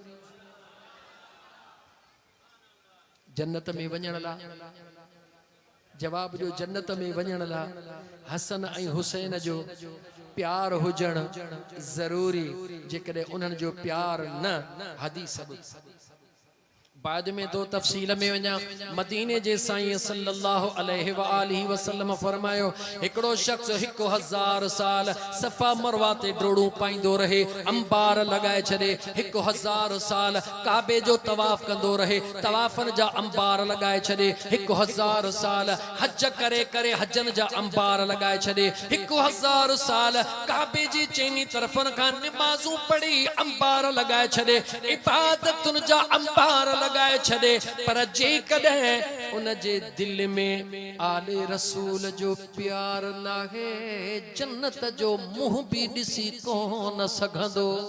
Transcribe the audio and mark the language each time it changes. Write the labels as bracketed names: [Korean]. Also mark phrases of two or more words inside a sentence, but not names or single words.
[Sindhi] जन्नत में वञण लाइ, जवाब ॾियो, जन्नत में वञण लाइ हसन ऐं हुसैन जो प्यार हुजण ज़रूरी। जेकॾहिं उन्हनि जो प्यार न, हदीस बाद में तो तफसील में वञा मदीने जे साईं [Arabic] صلى الله عليه وآله وسلم [Sindhi] फरमायो हिकड़ो शख्स 1000 साल सफ़ा मरवा ते डोड़ू पाईंदो रहे अंबार लगाए छॾे 1000 साल काबे जो तवाफ कंदो रहे तवाफन जा अंबार लगाए छॾे 1000 साल हज करे करे हजन जा अंबार लगाए छॾे 1000 साल काबे जी चैनी तरफन का नमाजूं पढ़ी अंबार लगाए छॾे इबादतुन जा अंबार लगाए छॾे पर जे कॾहिं उन जे दिल में आले रसूल जो प्यार नाहे जन्नत जो मुंह भी ॾिसी कोन सघंदो।